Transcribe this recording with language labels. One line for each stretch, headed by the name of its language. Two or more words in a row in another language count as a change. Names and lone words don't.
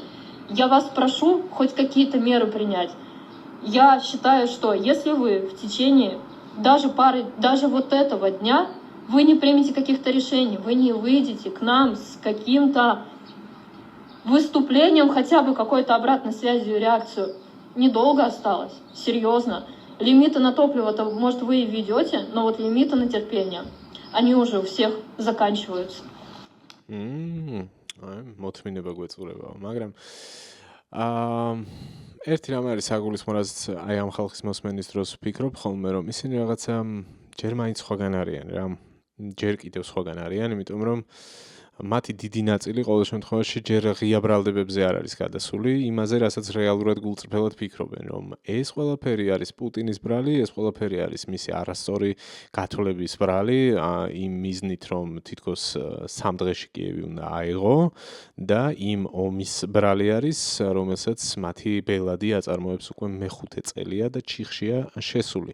Russian: Я вас прошу хоть какие-то меры принять. Я считаю, что если вы в течение даже вот этого дня, вы не примете каких-то решений, вы не выйдете к нам с каким-то выступлением, хотя бы какой-то обратной связью и реакцию, недолго осталось, серьезно. Лимиты на топливо-то, может, вы и ведете, но вот лимиты на терпение, они уже у всех заканчиваются.
Georgian: მოთმინება გვეწურებაო, მაგრამ ერთი რამ არის საგულისხმოა, აი ამ ხალხის მოსმენის დროს ვფიქრობ ხოლმე, რომ ისინი რაღაცა ჯერ მაინც სხვაგან არიან რა, ჯერ კიდევ სხვაგან არიან, იმიტომ რომ მათი დიდი ნაწილი ყოველ შემთხვევაში ჯერ ღია ბრალდებებზე არ არის გადასული, იმაზე, რასაც რეალურად გულწრფელად ფიქრობენ, რომ ეს ყველაფერი არის პუტინის ბრალი, ეს ყველაფერი არის მისი არასწორი გათვლების ბრალი, იმ მიზნით, რომ თითქოს 3 დღეში კიევი უნდა აიღო და იმ ომის ბრალი არის, რომელსაც მათი ბელადი აწარმოებს უკვე მეხუთე წელია და ჩიხშია შესული.